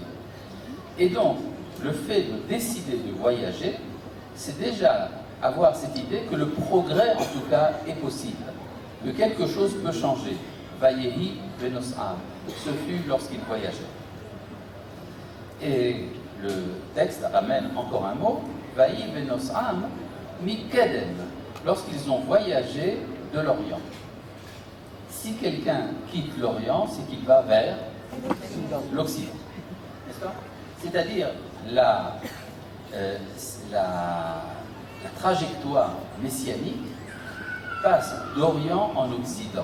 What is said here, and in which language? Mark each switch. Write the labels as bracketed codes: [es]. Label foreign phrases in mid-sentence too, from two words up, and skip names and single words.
[fr] Et donc, le fait de décider de voyager, c'est déjà avoir cette idée que le progrès, en tout cas, est possible, que quelque chose peut changer. [he] ויהי בנסעם, [fr] ce fut lorsqu'il voyageait. Et le texte ramène encore un mot, [he] ויהי בנסעם מקדם, [fr] lorsqu'ils ont voyagé de l'Orient. Si quelqu'un quitte l'Orient, c'est qu'il va vers l'Occident. N'est-ce pas? C'est-à-dire la trajectoire messianique passe d'Orient en Occident.